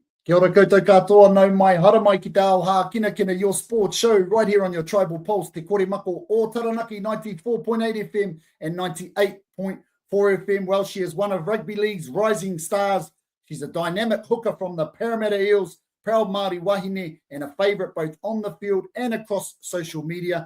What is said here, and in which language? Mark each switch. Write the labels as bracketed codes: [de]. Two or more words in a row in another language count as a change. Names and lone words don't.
[mi] Kia ora koutou katoa, nau mai hara mai ki te ao Hākinakina, [en] your sports show right here on your Tribal Pulse, Te Kore Mako o Taranaki, 94.8 FM and 98.4 FM. Well, she is one of Rugby League's rising stars. She's a dynamic hooker from the Parramatta Eels, proud [mi] Māori wahine, [en] and a favourite both on the field and across social media.